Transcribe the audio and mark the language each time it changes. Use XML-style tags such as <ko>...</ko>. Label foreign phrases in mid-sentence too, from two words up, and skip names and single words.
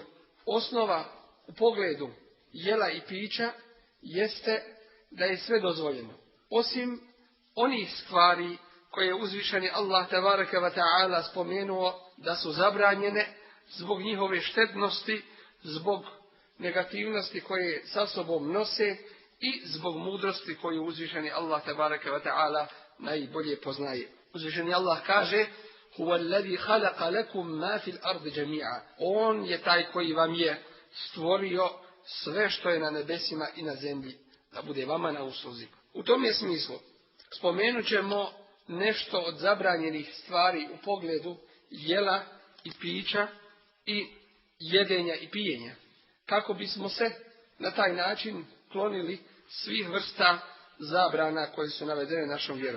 <bs>Osnova u pogledu jela i pića jeste da je sve dozvoljeno, osim onih stvari koje je uzvišeni Allah</bs> <ar>تبارك وتعالى</ar> <bs>spomenuo da su zabranjene zbog njihove štetnosti, zbog negativnosti koje sa sobom nose i zbog mudrosti koju uzvišeni Allah</bs> <ar>تبارك وتعالى</ar> <bs>najbolje poznaje. Uzvišeni Allah kaže:</bs> <ar>هو الذي خلق لكم ما في الأرض جميعا.</ar> <bs>On je taj koji vam je stvorio sve što je na nebesima i na zemlji da bude vama na usluzi. U tom je smislu spomenut ćemo nešto od zabranjenih stvari u pogledu jela i pića i jedenja i pijenja, kako bismo se na taj način klonili svih vrsta zabrana koje su navedene našom vjerom.</bs>